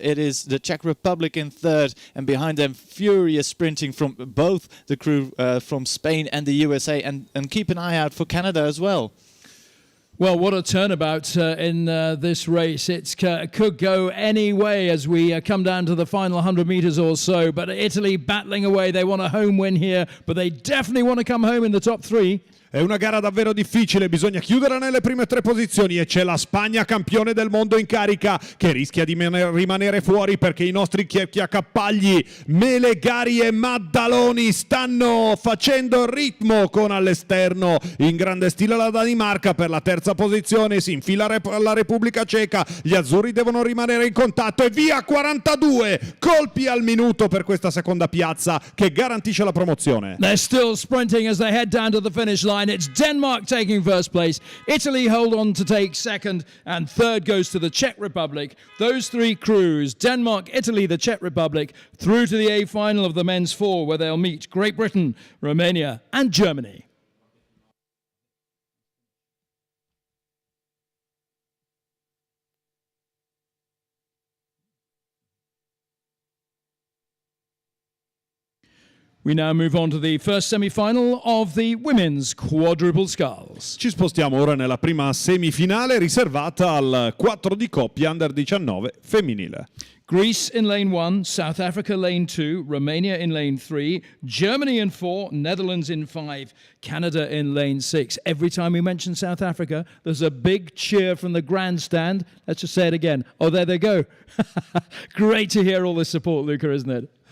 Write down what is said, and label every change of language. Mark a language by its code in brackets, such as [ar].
[en] It is the Czech Republic in third, and behind them furious sprinting from both the crew from Spain and the USA, and keep an eye out for Canada as well. Well, what a turnabout in this race. It could go any way as we come down to the final 100 meters or so. But Italy battling away. They want a home win here, but they definitely want to come home in the top 3. [it] È una gara davvero difficile, bisogna chiudere nelle prime 3 posizioni e c'è la Spagna campione del mondo in carica che rischia di rimanere fuori perché i nostri Cappagli, Melegari e Maddaloni stanno facendo il ritmo con all'esterno in grande stile la Danimarca. Per la terza posizione si infila la Repubblica Ceca, gli azzurri devono rimanere in contatto e via 42 colpi al minuto per questa seconda piazza che garantisce la promozione. [en] They're still sprinting as they head down to the finish line. It's Denmark taking first place. Italy hold on to take second, and third goes to the Czech Republic. Those 3 crews, Denmark, Italy, the Czech Republic, through to the A final of the men's 4, where they'll meet Great Britain, Romania and Germany. We now move on to the first semi-final of the women's quadruple sculls. [it] Ci spostiamo ora nella prima semifinale riservata al 4 di coppia under 19 femminile. [en] Greece in lane 1, South Africa lane 2, Romania in lane 3, Germany in 4, Netherlands in 5, Canada in lane 6. Every time we mention South Africa, there's a big cheer from the grandstand. Let's just say it again. Oh, there they go. Great to hear all this support, Luca, isn't it?